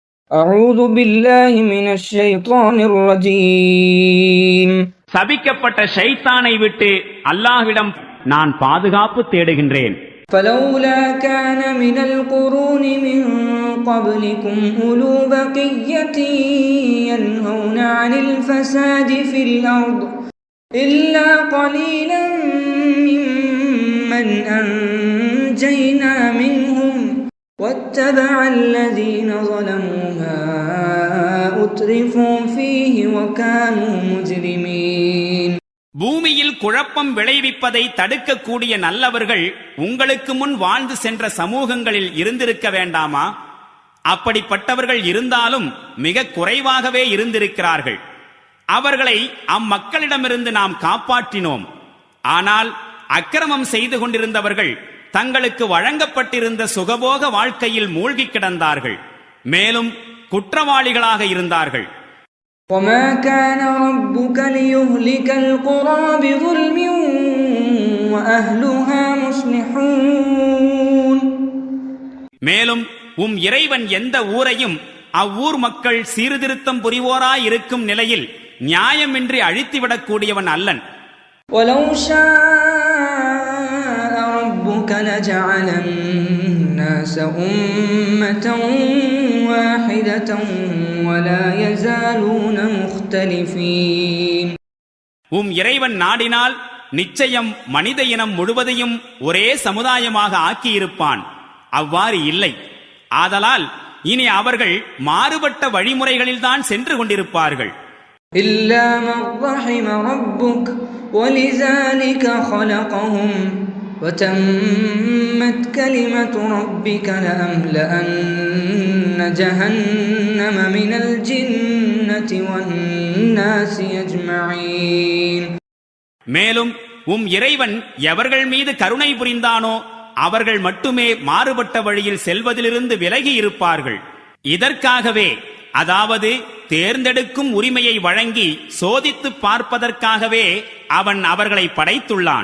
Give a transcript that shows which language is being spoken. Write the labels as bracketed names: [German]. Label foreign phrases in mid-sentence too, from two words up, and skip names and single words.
[Arabic] أعوذ بالله من الشيطان الرجيم. [Tamil] சபிக்கப்பட்ட ஷைத்தானை விட்டு அல்லாஹ்விடம் நான் பாதுகாப்பு தேடுகின்றேன். [Arabic] فلولا كان من القرون من قبلكم أولو بقية ينهون عن الفساد في الأرض إلا قليلا ممن أنجينا منهم واتبع الذين ظلموا ما أترفوا فيه وكانوا مجرمين. [Tamil] பூமியில் குழப்பம் விளைவிப்பதை தடுக்கக்கூடிய நல்லவர்கள் உங்களுக்கு முன் வாழ்ந்து சென்ற சமூகங்களில் இருந்திருக்க வேண்டாமா? அப்படிப்பட்டவர்கள் இருந்தாலும் மிக குறைவாகவே இருந்திருக்கிறார்கள். அவர்களை அம்மக்களிடமிருந்து நாம் காப்பாற்றினோம். ஆனால் அக்கிரமம் செய்து கொண்டிருந்தவர்கள் தங்களுக்கு வழங்கப்பட்டிருந்த சுகபோக வாழ்க்கையில் மூழ்கி கிடந்தார்கள். மேலும் குற்றவாளிகளாக இருந்தார்கள். [Arabic] وَمَا كَانَ رَبُّكَ لِيُهْلِكَ الْقُرَى بِظُلْمٍ وَأَهْلُهَا مُصْلِحُونَ. [Tamil] மேலும் இறைவன் எந்த ஊரையும் அவ்வூர் மக்கள் சீர்திருத்தம் புரிவோராய் இருக்கும் நிலையில் நியாயமின்றி அழித்துவிடக்கூடியவன் அல்லன். [Arabic] وَلَوْ شَاءَ رَبُّكَ لَجَعَلَ النَّاسَ أُمَّةً واحدة ولا يزالون مختلفين. [Tamil] இறைவன் நாடினால் நிச்சயம் மனித இனம் முழுவதையும் ஒரே சமுதாயமாக ஆக்கியிருப்பான். அவ்வாறு இல்லை. ஆதலால் இனி அவர்கள் மாறுபட்ட வழிமுறைகளில்தான் சென்று கொண்டிருப்பார்கள். [Arabic] إلا من رحم ربك ولذلك خلقهم وتمت كلمة ربك لأملأن جهنم من الجنة والناس أجمعين. [Tamil] மேலும் இறைவன் எவர்கள் மீது கருணை புரிந்தானோ அவர்கள் மட்டுமே மாறுபட்ட வழியில் செல்வதிலிருந்து விலகி இருப்பார்கள். இதற்காகவே, அதாவது தேர்ந்தெடுக்கும் உரிமையை வழங்கி சோதித்து பார்ப்பதற்காகவே அவன் அவர்களை படைத்துள்ளான்.